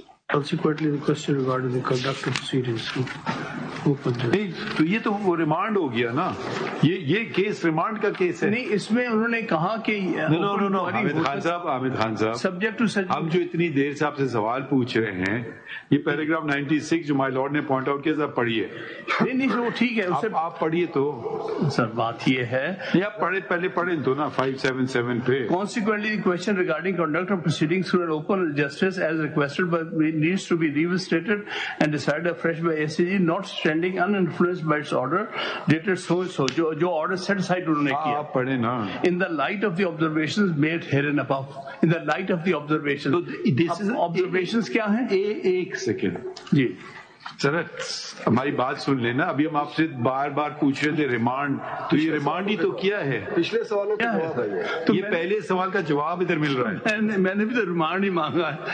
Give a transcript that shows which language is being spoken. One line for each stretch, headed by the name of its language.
English: Consequently, the question regarding the conduct of proceedings.
Urdu: نہیں تو یہ تو وہ ریمانڈ ہو گیا نا, یہ کیس ریمانڈ کا کیس ہے. نہیں, اس میں انہوں نے کہا کہ حامد خان صاحب سبجیکٹ ٹو ہم جو اتنی دیر سے آپ سے سوال پوچھ رہے ہیں, یہ پیراگراف 96 جو مائی لارڈ نے پوائنٹ آؤٹ کیا, صاحب پڑھیے. نہیں وہ ٹھیک ہے, آپ پڑھیے تو سر. بات یہ ہے آپ پہلے پڑھیں تو نا 577 پہ.
English: Consequently, the question regarding conduct of proceedings through an open justice as requested by needs to be revisited and decided afresh by ACG, not standing uninfluenced by its order dated so and so.
Urdu: جو
English: order set aside
Urdu: انہوں نے کیا. آپ پڑھیں نا.
English: In the light of the observations made herein above. In the light of the observations.
Urdu: Observations کیا ہیں؟ ایک سیکنڈ جی سر, ہماری بات سن لینا. ابھی ہم آپ سے بار بار پوچھ رہے تھے ریمانڈ, تو یہ ریمانڈ ہی تو کیا ہے. پچھلے سوالوں کا جواب ہے تو یہ پہلے سوال کا جواب ادھر مل رہا ہے. میں نے بھی تو ریمانڈ ہی مانگا ہے.